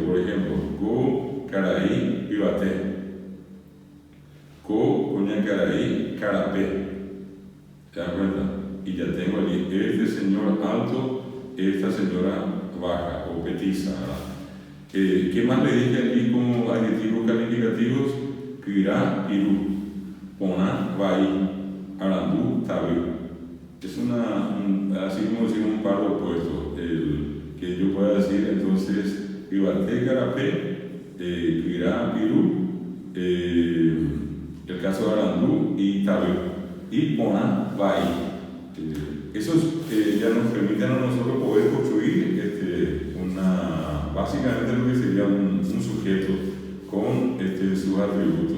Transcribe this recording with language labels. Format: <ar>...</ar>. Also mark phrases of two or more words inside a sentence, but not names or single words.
<es>Por ejemplo,</es> <gn>co, caraí, ibate. Co,</gn> <es>cuña caraí, carapé. ¿Se dan cuenta? Y ya tengo allí este señor alto, esta señora baja o petiza. ¿Qué más le dije allí como adjetivos calificativos?</es> <gn>Quirá, irú, poná, vai, arandú, tabi.</gn> <es>Es así como decimos un par de opuestos. Que yo pueda decir entonces,</es> <gn>ibate, carapé, quirá,</gn> <es>irú, el caso de arandú y tabi.</es> <gn>Y poná, vai.</gn> <es>Eso ya nos permite a nosotros poder construir básicamente lo que sería un sujeto con sus atributos.</es>